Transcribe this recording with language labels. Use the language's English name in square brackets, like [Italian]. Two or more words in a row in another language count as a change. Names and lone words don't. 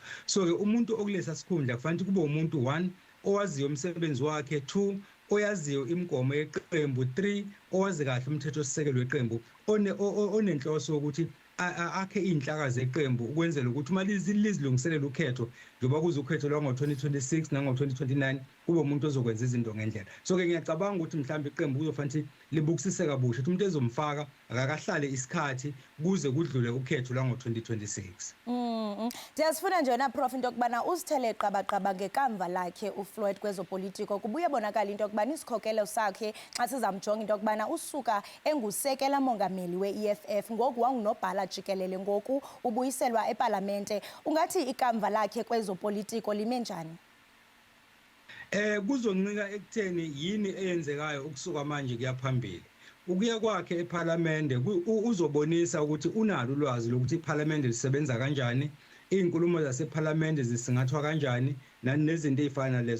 [Zulu] So ke umuntu okulesa sikhundla kufanele kube umuntu 1 owaziyo umsebenzi wakhe, 2 oyaziyo imigomo yeqembu, 3 owazi kahle umthetho osisekelo weqembu onenhloso ukuthi akhe inhlaka zeqembu ukwenzela ukuthi uma lizilungiselela ukhetho njengoba kuze ukhetho lwango-2026 nango-2029 kube umuntu ozokwenza izinto ngendlela. So ke ngiyacabanga ukuthi mhlawumbe iqembu kuzofanele libukisise kabusha ukuthi umuntu ezomfaka akakahlale isikhathi kuze kudlule ukhetho la ngo2026. [Xhosa] Ndiyasifuna nje wena Prof into yokubana uzithele qabaqaba ngekamva lakhe uFloyd kwezopolitiko kubuye bonakala into yokubana isikhokelo sakhe xa sizamjonga into yokubana usuka engusekela mongameli we-EFF ngoku wangunobhala jikelele ngoku ubuyiselwa epalamente. Ungathi ikamva lakhe kwezopolitiko lime njani? [Zulu] Kuzoncika ekutheni yini eyenzekayo ukusuka manje kuyaphambili. Ukuya kwakhe eParliament uzobonisa ukuthi unalo ulwazi lokuthi iParliament lisebenza kanjani, izinkulumo zaseParliament zisingathwa kanjani nezinto ezifana lezo.